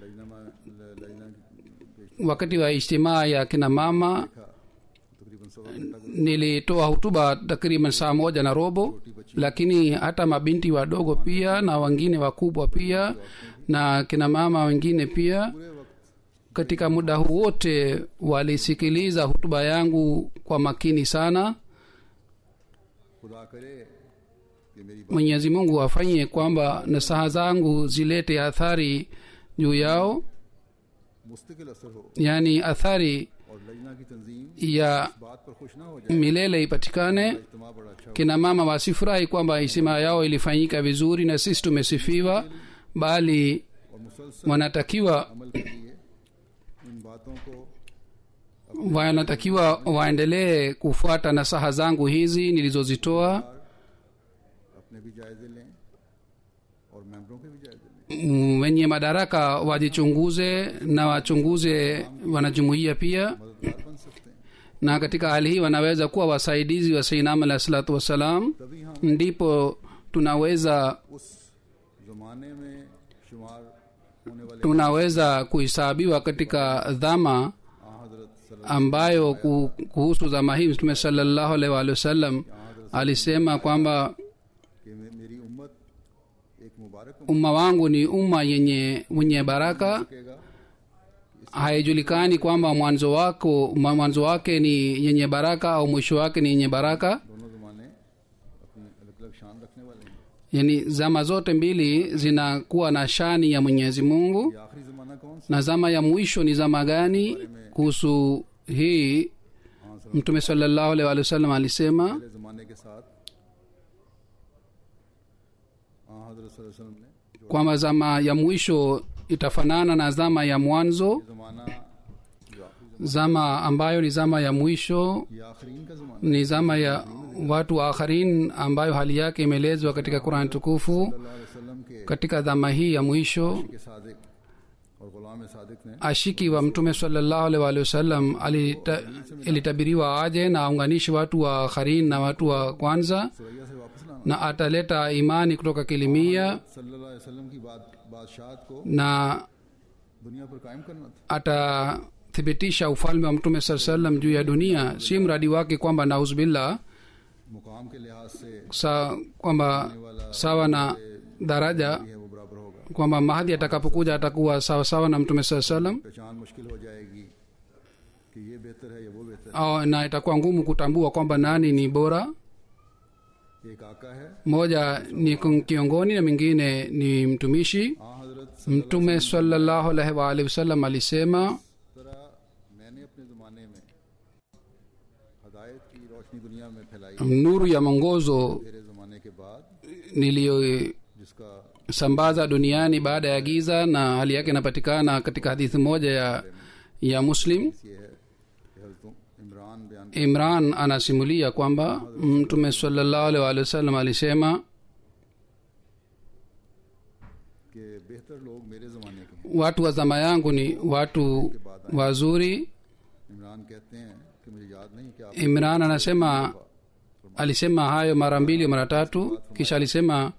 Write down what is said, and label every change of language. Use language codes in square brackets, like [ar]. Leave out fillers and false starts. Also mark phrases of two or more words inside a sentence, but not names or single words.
[sw] wakati wa ijtimaa ya kina mama nilitoa hutuba takriban saa 1:15, lakini hata mabinti wadogo pia na wengine wakubwa pia na kina mama wengine pia katika muda huu wote walisikiliza hutuba yangu kwa makini sana. Mwenyezi Mungu afanye kwamba nasaha zangu zilete athari juu yao, yani athari [ur] اور لجنہ کی تنظیم [sw] ya [ur] اس بات پر خوش نہ ہو جائے [sw] milele ipatikane. [ur] اجتماع بڑا اچھا [sw] Kina mama wasifurahi kwamba heshima yao ilifanyika vizuri na sisi tumesifiwa, bali [ur] اور مسلسل [sw] wanatakiwa [ur] عمل کے لیے ان باتوں کو [sw] waendelee kufuata nasaha zangu hizi nilizozitoa. [ur] اپنے بھی جائزے لیں اور ممبروں کے بھی جائزے لیں [sw] Wenye madaraka wajichunguze na wachunguze wanajumuiya pia, [ur] مددگار بن سکتے ہیں [sw] na katika hali hii wanaweza kuwa wasaidizi wa Sayyidina [ar] عليه الصلاة والسلام. [ur] تبھی ہم [sw] Ndipo tunaweza [ur] اس زمانے میں شمار ہونے والے [sw] tunaweza kuhesabiwa katika dhama [ur] हजरत [sw] ambayo kuhusu zama hii Mtume [ar] صلى الله عليه وسلم [sw] alisema kwamba [ur] کہ میری امت ایک مبارک [sw] umma wangu ni umma wenye baraka. [ur] कहेगा [sw] Haijulikani kwamba mwanzo wake ni yenye baraka au mwisho wake ni yenye baraka. [ur] دونوں زمانے اپنی الگ الگ شان رکھنے والے ہیں [sw] Yani zama zote mbili zinakuwa na shani ya Mwenyezi Mungu. [ur] یہ آخری زمانہ کون سا [sw] Na zama ya mwisho ni zama gani? Kuhusu hii Mtume [ar] صلى الله عليه وسلم [sw] alisema [ur] پہلے زمانے کے ساتھ حضرت [ar] صلى الله عليه وسلم [ur] نے جو [sw] kwamba zama ya mwisho itafanana na zama ya mwanzo. [ur] زمانہ جو آخری [sw] Zama ambayo ni zama ya mwisho [ur] یہ آخرین کا زمانہ [sw] ni zama ya watu wa akharin ambayo hali yake imeelezwa katika Qur'an tukufu. [ar] صلى الله عليه وسلم के [sw] Katika dhama hii ya mwisho [ur] کے صادق اور غلام صادق نے [sw] ashiki wa Mtume [ar] صلى الله عليه وسلم [sw] ilitabiriwa aje na aunganishi watu wa akharin na watu wa kwanza, [ur] ثریا سے واپس لانا [sw] na ataleta imani kutoka kilimia [ar] صلى الله عليه وسلم [ur] کی بادشاہت کو [sw] na [ur] دنیا پر قائم کرنا تھا [sw] atathibitisha ufalme wa Mtume [ar] صلى الله عليه وسلم [sw] juu ya dunia. Si mradi wake kwamba nauzubillah [ur] مقام کے لحاظ سے [sw] kwamba sawa na daraja [ur] ہے وہ برابر ہوگا [sw] kwamba Mahdi atakapokuja atakuwa sawa sawa na Mtume [ar] صلى الله عليه وسلم, [ur] پہچان مشکل ہو جائے گی کہ یہ بہتر ہے یا وہ بہتر [sw] au na itakuwa ngumu kutambua kwamba nani ni bora. [ur] ہے ایک آقا ہے [sw] Moja ni kiongoni na mwingine ni mtumishi. [ur] हजरत [sw] Mtume [ar] صلى الله عليه وآله وسلم [sw] alisema [ur] طرح میں نے اپنے زمانے میں ہدایت کی روشنی دنیا میں پھیلائی [sw] nuru ya mwongozo [ur] میرے زمانے کے بعد [sw] niliyosambaza [ur] जिसका [sw] duniani baada ya giza, na hali yake inapatikana katika hadithi moja ya Muslim. [ur] یہ ہے کہ حضرت عمران بیان [sw] Imran anasimulia kwamba Mtume [ar] صلى الله عليه وسلم [sw] alisema [ur] کہ بہتر لوگ میرے زمانے کے ہیں [sw] watu wa zama yangu ni watu wazuri. [ur] عمران کہتے ہیں کہ مجھے یاد نہیں کہ آپ [sw] Imran alisema hayo mara mbili mara tatu, kisha alisema